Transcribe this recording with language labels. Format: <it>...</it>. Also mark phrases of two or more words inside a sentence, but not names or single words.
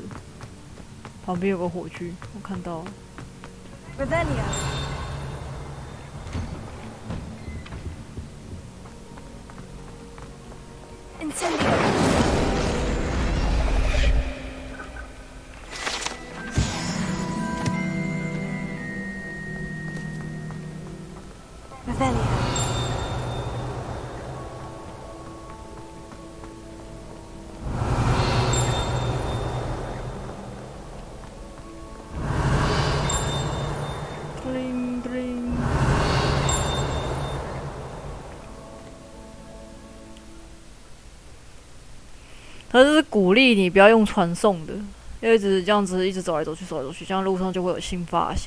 <zh>旁边有个火炬，我看到了。</zh> <la>Revelio. Incendio. Revelio.</la> <en>Bling bling。</en> <zh>他是鼓励你不要用传送的，要一直这样子一直走来走去，走来走去，这样路上就会有新发现。</zh>